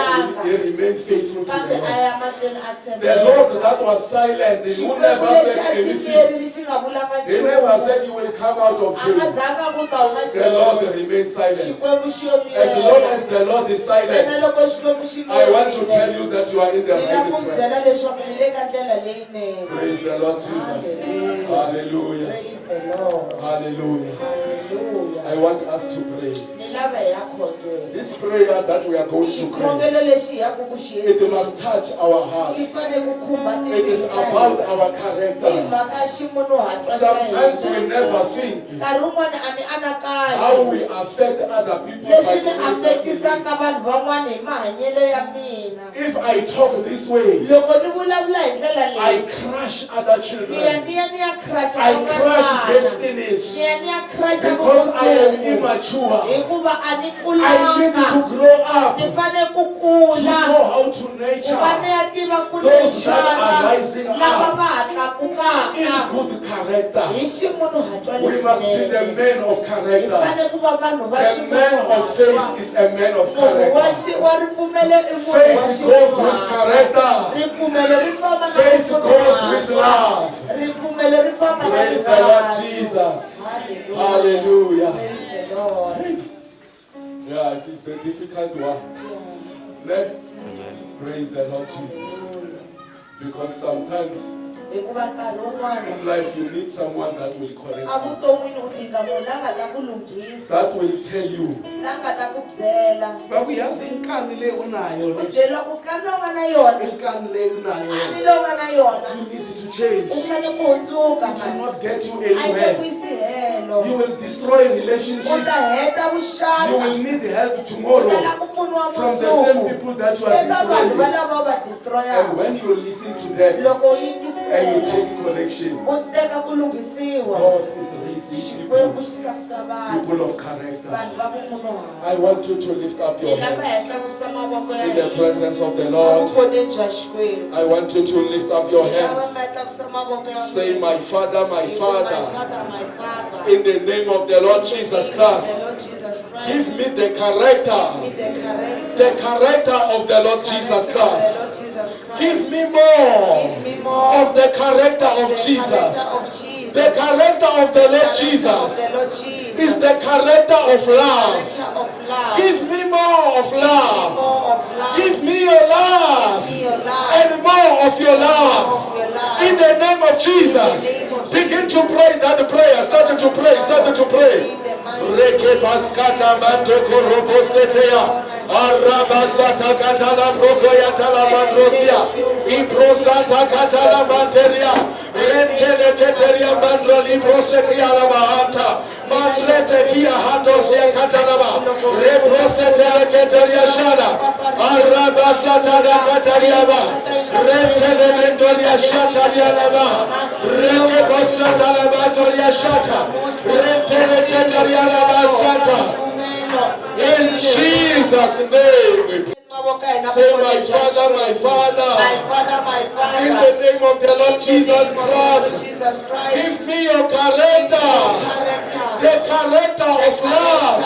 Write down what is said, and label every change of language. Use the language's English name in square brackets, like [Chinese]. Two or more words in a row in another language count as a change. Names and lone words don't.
[Tsonga] endlanga [English] he remained faithful to [Tsonga] kambe [English] the a Lord. [Tsonga] ya mahlweni a [English] The Lord [Tsonga] tshembeka [English] that was silent, he who [Tsonga] xikwembu [English] never [Tsonga] lexi [English] said [Tsonga] a xi [English] anything. [Tsonga] feri lexi nga vulanga [English] He never [Tsonga] nchumu [English] said you will come out of [Tsonga] a nga [English] jail. [Tsonga] zanga ku ta huma [English] The Lord [Tsonga] jele [English] remained silent. [Tsonga] xikwembu xi [English] As long as [Tsonga] yomiyela [English] the Lord is [Tsonga] ena [English] silent, [Tsonga] loko xikwembu xi [English] I want to tell [Tsonga] miyerile [English] you that you are in the [Tsonga] ni la [English] right [Tsonga] ku [English] track. [Tsonga] byela leswaku mi le ka ndlela leyinene [English] Praise the Lord Jesus. Hallelujah. Praise the Lord. Hallelujah. Hallelujah. I want us to pray. [Tsonga] Ni lava hi ya khongela. [English] This prayer that we are going to pray, [Tsonga] Xikhongelo lexi hi yaku ku xi [English] it [Tsonga] endleni, [English] must touch our hearts. [Tsonga] xi fanele ku khumba [English] It is [Tsonga] timbilu ta [English] about [Tsonga] hina. [English] our [Tsonga] Hi [English] character. [Tsonga] mhaka ximunhuhatwa xa [English] Sometimes we [Tsonga] hina. [English] never think [Tsonga] Nkarhi wun'wani a ni [English] how [Tsonga] anakanyi [English] we affect other people. [Tsonga] leswi [English] by [Tsonga] ni [English] the way that we live. [Tsonga] affektisaka vanhu van'wani hi mahanyelo ya mina. [English] If I talk this way, [Tsonga] Loko ni vulavula hi ndlela [English] I [Tsonga] leyi [English] crush other [Tsonga] ni [English] children. [Tsonga] ya crusha [English] I crush [Tsonga] van'wana. [English] destinies [Tsonga] Ni ya crusha [English] because I am [Tsonga] vumundzuku. [English] immature. [Tsonga] Hikuva a ni [English] I need to [Tsonga] kulanga [English] grow up [Tsonga] ni [English] to [Tsonga] fanele ku [English] know [Tsonga] kula [English] how to [Tsonga] ku va ni [English] nurture [Tsonga] ya tiva ku [English] those that are [Tsonga] nexana [English] rising [Tsonga] lava [English] up [Tsonga] va ha [English] in [Tsonga] tlakukaka [English] good character. [Tsonga] hi ximunhuhatwa [English] We must be the [Tsonga] lexinene. [English] men of [Tsonga] Hi [English] character. [Tsonga] fanele ku va vanhu va [English] The man of faith [Tsonga] ximunhuhatwa. [English] is a man of [Tsonga] Munhu wa [English] character. [Tsonga] wa ripfumelo i munhu wa [English] Faith goes with [Tsonga] ximunhuhatwa. [English] character. [Tsonga] Ripfumelo ri famba na [English] Faith goes with [Tsonga] ximunhuhatwa. [English] love. [Tsonga] Ripfumelo ri famba na [English] Praise the Lord [Tsonga] rirhandzu. [English] Jesus. Hallelujah. Hallelujah. Praise the Lord. Yeah, it is the difficult one. Yeah. Ne? Praise the Lord Jesus. Because sometimes [Tsonga] Hikuva nkarhi wun'wana [English] in life you need someone that will correct you. [Tsonga] evuton'wini u dinga munhu la nga ta ku lunghisa, [English] That will tell you. [Tsonga] la nga ta ku byela. [Zulu] Bakuyazi inkani le unayo [Tsonga] U le. byeriwa ku kani lowu nga na yona, [Zulu] Inkani le unayo [Tsonga] ani le. lowu nga na yona, [English] You need to change. [Tsonga] u fanele ku hundzuka [English] It will [Tsonga] mani. [English] not get you [Tsonga] A yi nge ku [English] anywhere. [Tsonga] yisi helo. [English] You will destroy [Tsonga] U [English] relationships. [Tsonga] ta heta [English] You [Tsonga] vuxaka. [English] will need help [Tsonga] U [English] tomorrow [Tsonga] tala ku pfuniwa [English] from the same [Tsonga] mundzuku [English] people that you are [Tsonga] eka vanhu [English] destroying. [Tsonga] valava va [English] And [Tsonga] destroyaka. [English] when you listen to them [Tsonga] Loko u [English] and you [Tsonga] yingisela [English] take correction, [Tsonga] u teka ku lunghisiwa, [English] God is raising [Tsonga] xikwembu [English] people, [Tsonga] xi tlakusa vanhu, [English] people of character. [Tsonga] vanhu va vumunhuhatwa. [English] I want you to lift up your [Tsonga] Hi lava hi [English] hands [Tsonga] tlakusa mavoko ya [English] in the [Tsonga] hina [English] presence of the [Tsonga] a [English] Lord. [Tsonga] vukoneni bya xikwembu. [English] I want you to lift up your [Tsonga] Hi lava [English] hands. [Tsonga] mi tlakusa mavoko ya [English] Say, [Tsonga] n'wina. [English] my Father, my [Tsonga] Hi ku, [English] Father, my Father, in In the name of the Lord Jesus Christ. Give me the character. The character of the Lord Jesus Christ. Give me more of the character of Jesus. The character of the Lord Jesus is the character of love. Give me more of love. Give me your love and more of your love. In the name of Jesus. Begin to pray that prayer. Start to pray. Start to pray. Reke paskata mantoko robosetea arabasata katala prokoya talabandrosia iprosata katala materia rentele keteria mandroli prosekia labahanta mandrete kia handosia katalaba reprosetele keteria shada arabasata da kataliaba rentele mendoria shata lialaba reke pasata labandoria shata rentele keteria in Jesus' name. Say, my Father, my Father. In the name of the Lord Jesus Christ. Give me your character. The character of love.